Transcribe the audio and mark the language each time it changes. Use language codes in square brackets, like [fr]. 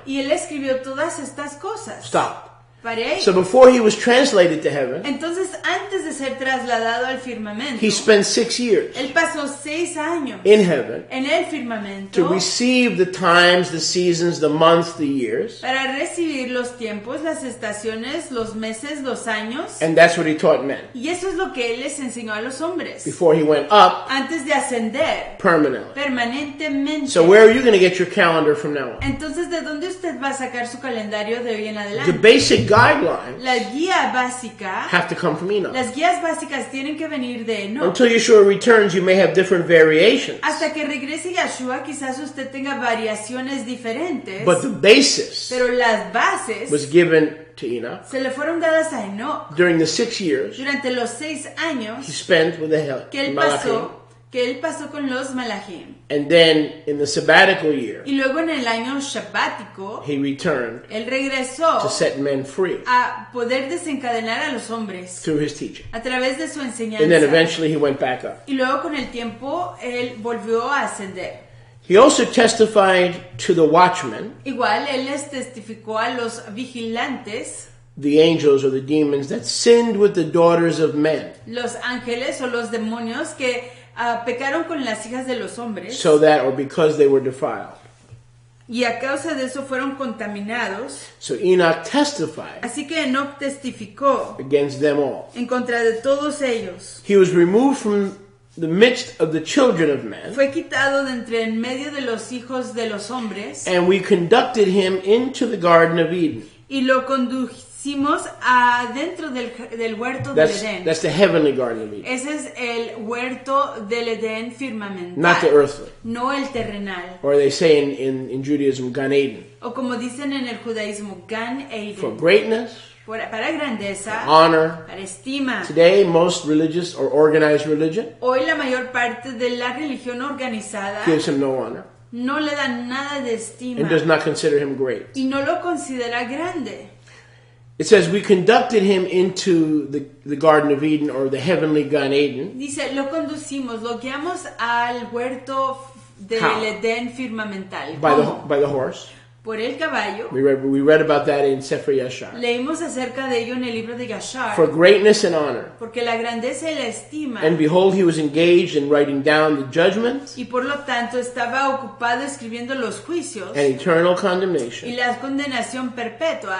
[es] Y él escribió todas estas cosas. [en] Stop. [es] Para ahí. [en] So before he was translated to heaven, [es] Entonces, antes de ser trasladado al firmamento, [en] he spent 6 years [es] él pasó 6 años [en] in heaven [es] en el [en] to [es] firmamento [en] receive the times, the seasons, the months, the years. [es] para recibir los tiempos, las estaciones, los meses, los años. [en] And that's what he taught men [es] Y eso es lo que él les enseñó a los hombres [en] before he went up [es] antes de ascender [en] permanently. [es] permanentemente. [en] So where are you going to get your calendar from now on? [es] Entonces, ¿de dónde usted va a sacar su calendario de hoy en [en] The [es] adelante? [en] basic guidelines [es] La guía básica, [en] have to come from Enoch. [es] las guías básicas tienen que venir de Enoch. [en] Until Yeshua returns, you may have different variations. [es] Hasta que regrese Yeshua, quizás usted tenga variaciones diferentes, [en] But the basis [es] pero las bases [en] was given to Enoch [es] se le fueron dadas a Enoch [en] during the 6 years [es] durante los 6 años [en] he spent with the [es] que él [en] Malachim. [es] pasó con los Malachim. [en] And then in the sabbatical year, [es] Y luego en el año shabático, [en] he returned [es] él [en] to [es] regresó [en] set men free [es] a poder desencadenar a los hombres [en] through his teaching. [es] a través de su [en] And then [es] enseñanza. [en] eventually he went back up. [es] Y luego con el tiempo, él volvió a ascender. [en] He also testified to the watchmen, [es] Igual, él les testificó a los vigilantes, [en] the angels or the demons that sinned with the daughters of men, [es] los ángeles o los demonios que pecaron con las hijas de los hombres, [en] so that or because they were defiled. [es] y a causa de eso fueron contaminados. [en] So Enoch testified [es] Así que Enoch testificó [en] against them all. [es] en contra de todos ellos. [en] He was removed from the midst of the children of men, [es] Fue quitado de entre en medio de los hijos de los hombres [en] and we conducted him into the Garden of Eden. [es] y lo conducimos adentro del huerto del Edén. [en] That's the heavenly Garden of Eden, [es] Ese es el huerto del Edén firmamental, [en] not the earthly. [es] no el terrenal. [en] Or they say in Judaism, Gan Eden. [es] O como dicen en el judaísmo, Gan [en] For [es] Eden, [en] greatness, [es] para grandeza, [en] honor. [es] para estima. [en] Today, most religious or organized religion [es] Hoy la mayor parte de la religión organizada [en] gives him no honor [es] no le da nada de estima [en] and does not consider him great. [es] y no lo considera grande. [en] It says, we conducted him into the Garden of Eden, or the heavenly Gan Eden. [es] Dice, lo conducimos, lo guiamos al huerto del [en] How? [es] Edén firmamental. [en] By [es] ¿Cómo? [en] the horse. [es] Por el caballo. [en] We read about that in Sefer Yashar. [es] Leímos acerca de ello en el libro de Yashar. [en] For greatness and honor. [es] Porque la grandeza y la estima. [en] And behold, he was engaged in writing down the judgments [es] Y por lo tanto estaba ocupado escribiendo los juicios [en] and eternal [es] y [en] condemnation [es] la condenación perpetua